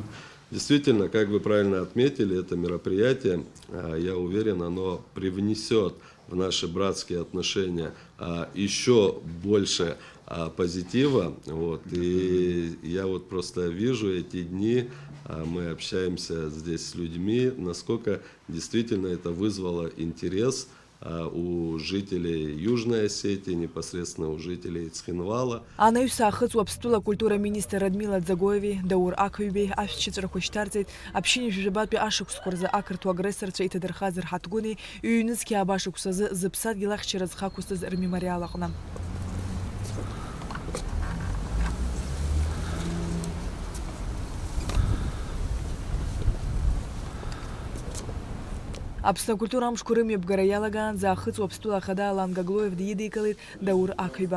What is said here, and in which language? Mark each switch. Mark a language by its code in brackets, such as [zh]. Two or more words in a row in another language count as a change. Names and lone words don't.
[ru] Действительно, как вы правильно отметили, это мероприятие, я уверен, оно привнесет в наши братские отношения еще больше позитива. Вот. И я вот просто вижу эти дни, мы общаемся здесь с людьми, насколько действительно это вызвало интерес у жителей Южной Осетии, непосредственно у жителей Цхинвала. [ab] Анаҩс аахыҵ уаԥстәыла акультура министр Радмила Ӡагоеви, Даур Ақиҩбеи ашәчыҵәрақәа шьҭарҵеит аԥшьыни жәабатәи ашықәсқәа рзы ақырҭуа агрессорцәа иҭадырхаз рҳаҭгәыни ҩ-нызқьи абашықәс азы зыԥсадгьыл ахьчара зхақәысыз рмемориал аҟны. Аԥсны акультура амшқәа рымҩаԥгара иалагаанӡа аахыҵ уаԥстәыла ахада Алан Гаглоев дидикылеит Даур Ақиба.